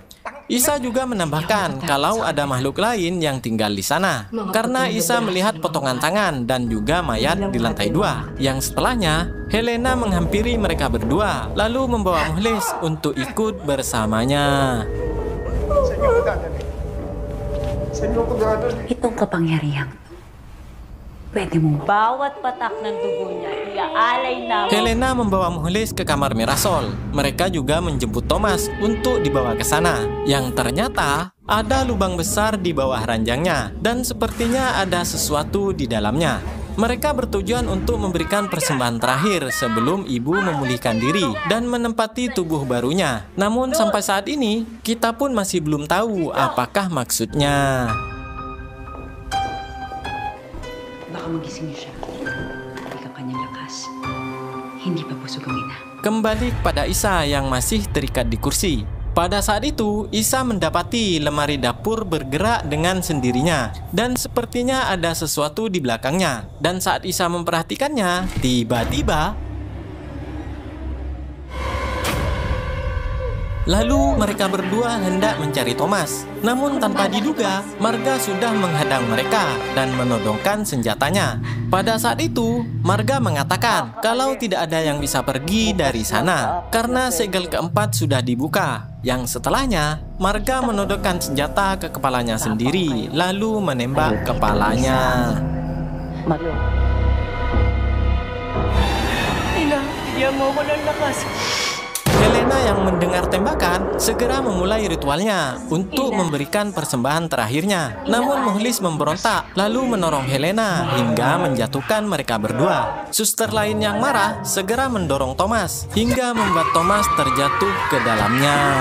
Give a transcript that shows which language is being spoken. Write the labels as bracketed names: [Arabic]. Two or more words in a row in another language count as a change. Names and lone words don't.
[Indonesian] Isa juga menambahkan kalau ada makhluk lain yang tinggal di sana. Karena Isa melihat potongan tangan dan juga mayat di lantai 2. Yang setelahnya, Helena menghampiri mereka berdua, lalu membawa Mukhlis untuk ikut bersamanya. [Filipino] Itong kapangyarihan pwede mong Bawat patak ng dugo niya, iaalay namin. [Indonesian] Helena membawa Mukhlis ke kamar Mirasol. Mereka juga menjemput Thomas untuk dibawa ke sana. Yang ternyata ada lubang besar di bawah ranjangnya dan sepertinya ada sesuatu di dalamnya. Mereka bertujuan untuk memberikan persembahan terakhir sebelum ibu memulihkan diri dan menempati tubuh barunya. Namun sampai saat ini, kita pun masih belum tahu apakah maksudnya. [Filipino] baka magising niya siya. Hindi ka kanyang lakas. Hindi pa busog ang ina. [Indonesian] Kembali kepada Isa yang masih terikat di kursi. Pada saat itu, Isa mendapati lemari dapur bergerak dengan sendirinya dan sepertinya ada sesuatu di belakangnya. Dan saat Isa memperhatikannya, tiba-tiba lalu mereka berdua hendak mencari Thomas. Namun tanpa diduga, Marga sudah menghadang mereka dan menodongkan senjatanya. Pada saat itu, Marga mengatakan kalau tidak ada yang bisa pergi dari sana karena segel keempat sudah dibuka. Yang setelahnya, Marga menodongkan senjata ke kepalanya sendiri, lalu menembak kepalanya. [Filipino] Ina, bigyan mo ko ng lakas. [Indonesian] Helena yang mendengar tembakan segera memulai ritualnya untuk memberikan persembahan terakhirnya. Namun Mukhlis memberontak lalu menorong Helena hingga menjatuhkan mereka berdua. Suster lain yang marah segera mendorong Thomas hingga membuat Thomas terjatuh ke dalamnya.